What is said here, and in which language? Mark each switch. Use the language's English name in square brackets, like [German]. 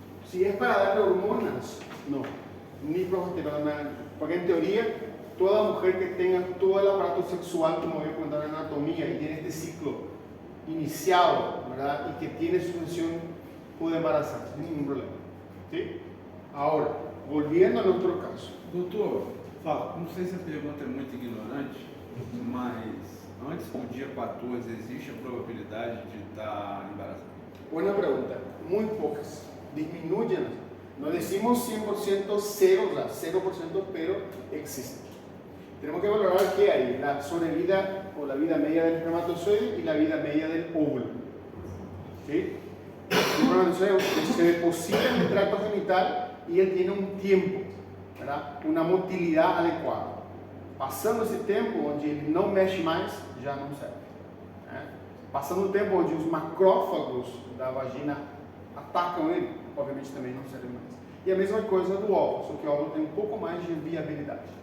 [Spanish] Si es para darle hormonas, no, ni progesterona, porque en teoría toda mujer que tenga todo el aparato sexual, como voy a comentar en anatomía, y tiene este ciclo iniciado, ¿verdad? Y que tiene su función, puede embarazarse sin ningún problema. ¿Sí? Ahora, volviendo a nuestro caso. [Portuguese] Doutor, Fala. não sei se a pergunta é muito ignorante, mas antes do dia 14 existe a probabilidade de estar embarazado? [Spanish] Buena pregunta, muy pocas, disminuyen. No decimos 100% cero, 0%, pero existen. Tenemos que valorar qué hay, la sobrevida o la vida media del espermatozoide y la vida media del óvulo. ¿Sí? El espermatozoide se deposita en el tracto genital y él tiene un tiempo, ¿verdad? Una motilidad adecuada. [Portuguese] Passando esse tempo onde ele não mexe mais, já não serve. Passando o tempo onde os macrófagos da vagina atacam ele, obviamente também não serve mais. E a mesma coisa do óvulo, só que o óvulo tem um pouco mais de viabilidade.